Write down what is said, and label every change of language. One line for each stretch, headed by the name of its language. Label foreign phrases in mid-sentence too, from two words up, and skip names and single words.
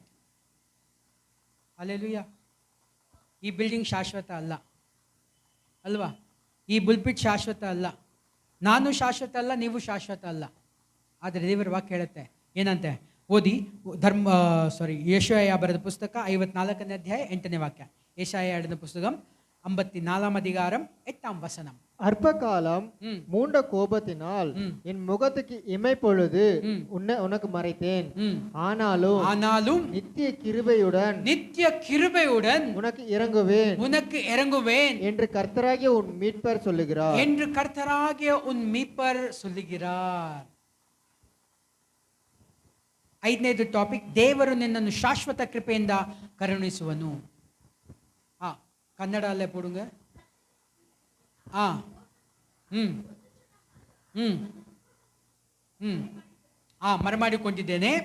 Kannada: ಹಾಲೆಲೂಯ. ಈ ಬಿಲ್ಡಿಂಗ್ ಶಾಶ್ವತ ಅಲ್ಲ ಅಲ್ವಾ? ಈ ಬುಲ್ಪಿಟ್ ಶಾಶ್ವತ ಅಲ್ಲ, ನಾನು ಶಾಶ್ವತ ಅಲ್ಲ, ನೀವು ಶಾಶ್ವತ ಅಲ್ಲ. ಆದರೆ ದೇವರ ವಾಕ್ಯ ಹೇಳುತ್ತೆ ಏನಂತೆ? ಓದಿ. ಯೆಶಾಯ ಬರೆದ ಪುಸ್ತಕ 54ನೇ ಅಧ್ಯಾಯ 8ನೇ ವಾಕ್ಯ.
Tamil: ಯೆಶಾಯ எழுதின புஸ்தகம் 54 அதிகாரம் 8 வசனம். அற்ப காலம் மூண்ட கோபத்தினால் என் முகத்துக்கு இமைப்பொழுது உனக்கு மறைத்தேன். ஆனாலும் நித்திய கிருபையுடன் உனக்கு இறங்குவேன் என்று கர்த்தராகிய உன் மீட்பர் சொல்லுகிறார்.
Kannada: ಐದನೇದು ಟಾಪಿಕ್, ದೇವರು ನಿನ್ನನ್ನು ಶಾಶ್ವತ ಕೃಪೆಯಿಂದ ಕರುಣಿಸುವನು.
Tamil: கன்னட அல்லே போடுங்க.
Kannada: ಮರಮಾಡಿಕೊಂಡಿದ್ದೇನೆ.